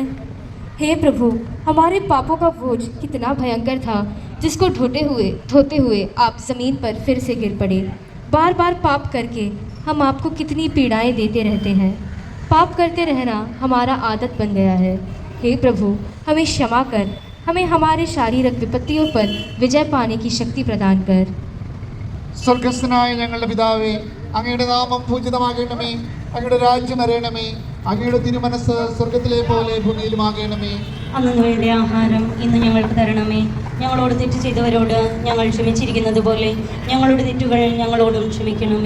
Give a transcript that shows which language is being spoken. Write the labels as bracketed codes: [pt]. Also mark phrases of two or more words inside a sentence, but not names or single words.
[hi] हे प्रभु, हमारे पापों का बोझ कितना भयंकर था, जिसको धोते हुए आप ज़मीन पर फिर से गिर पड़े। बार बार पाप करके हम आपको कितनी पीड़ाएं देते रहते हैं। पाप करते रहना हमारा आदत बन गया है। हे प्रभु, हमें क्षमा कर, हमें हमारे शारीरिक विपत्तियों पर विजय पाने की शक्ति प्रदान कर। [ml] സ്വർഗസ്ഥനായ ഞങ്ങളുടെ പിതാവേ, അങ്ങയുടെ നാമം പൂജിതമാകണമേ, അങ്ങയുടെ രാജ്യം വരണമേ, അങ്ങയുടെ തിരുമനസ് സ്വർഗത്തിലെ പോലെ ഭൂമിയിലുമാകണമേ. അന്നു വേണ്ട ആഹാരം ഇന്ന് ഞങ്ങൾക്ക് തരണമേ. ഞങ്ങളോട് തെറ്റ് ചെയ്തവരോട് ഞങ്ങൾ ക്ഷമിച്ചിരിക്കുന്നത് പോലെ ഞങ്ങളുടെ തെറ്റുകൾ ഞങ്ങളോടും ക്ഷമിക്കണമേ.